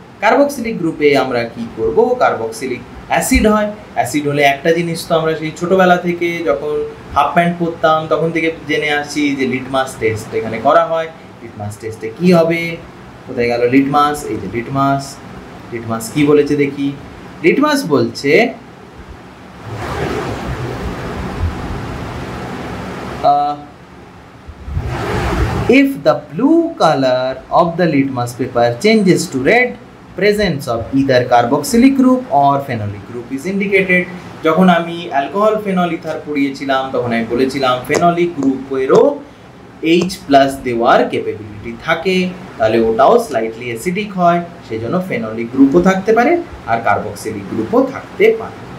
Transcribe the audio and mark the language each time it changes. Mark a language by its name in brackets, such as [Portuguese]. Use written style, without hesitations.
[Bangla] Carboxylic গ্রুপে আমরা কি করব, কার্বক্সিলিক অ্যাসিড হয়। অ্যাসিড হলে একটা জিনিস তো আমরা সেই ছোটোবেলা থেকে যখন হাফ প্যান্ট পরতাম তখন থেকে জেনে আসি যে লিটমাস টেস্ট এখানে করা হয়। লিটমাস টেস্টে কি হবে, কোথায় গেল লিটমাস, এই যে লিটমাস। লিটমাস কি বলেছে দেখি, লিটমাস বলছে [English] if the blue color of the litmus paper changes to red, presence of either carboxylic group or phenolic group is indicated. [Bangla] যখন আমি অ্যালকোহল ফেনল ইথার পড়িয়েছিলাম তখন আমি বলেছিলাম ফেনলিক গ্রুপেরও H+ দেওয়ার ক্যাপাবিলিটি থাকে, তাহলে ওটাও স্লাইটলি অ্যাসিডিক হয়, সেই জন্য ফেনলিক গ্রুপও থাকতে পারে আর কার্বক্সিলিক গ্রুপও থাকতে পারে।